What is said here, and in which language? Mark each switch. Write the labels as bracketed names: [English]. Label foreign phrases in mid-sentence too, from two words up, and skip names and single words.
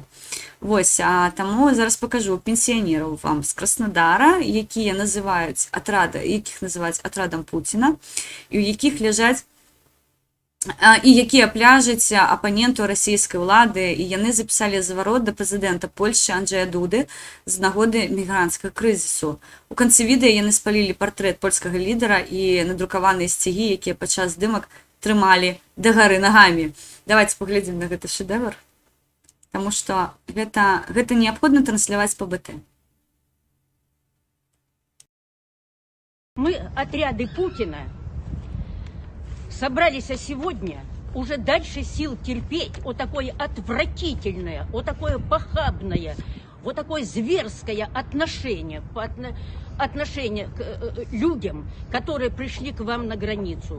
[Belarusian] Вось, таму зараз пакажу пенсіянераў вам з Краснадара, якія называюць якіх называюць атрадам Пуціна, і ў якіх ляжаць і якія пляжаць апаненту расійскай улады, і яны запісалі заварот да прэзідэнта Польшчы Анджэя Дуды з нагоды мігрантскага крызісу. У канцы відэа яны спалілі партрэт польскага лідара і надрукаваныя сцягі, якія падчас здымак трымалі дагары нагамі. Давайте паглядзім на гэты шэдэвр, таму што гэта неабходна трансляваць па БТ. [Russian] Мы, отряды Путина, собрались сегодня уже дальше сил терпеть вот такое отвратительное, вот такое похабное, вот такое зверское отношение к людям, которые пришли к вам на границу.